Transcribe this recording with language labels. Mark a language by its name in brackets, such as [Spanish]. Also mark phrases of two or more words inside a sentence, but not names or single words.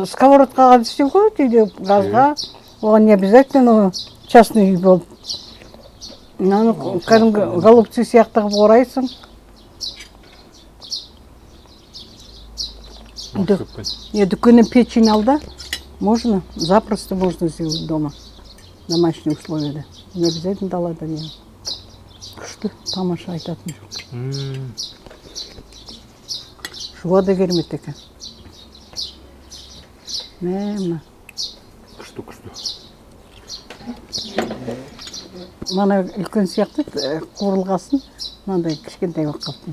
[Kazakh] Сковородкаға істеу ғой, үйде газға. Оған [Russian] не обязательно частный [Kazakh] үй болып. Кәдімгі голубцы сияқты қылып орайсың. Дүкеннен печень ал да. [Russian] Можно, запросто можно сделать дома. В домашнем условиях. Не обязательно [Kazakh] далада не. Күшті, тамаша айтатын жоқ. Шуға да керемет екен. Мәмі. Күшті. Мана үлкен сияқты қуырылғасын, мынандай кішкентай болып қалыпты.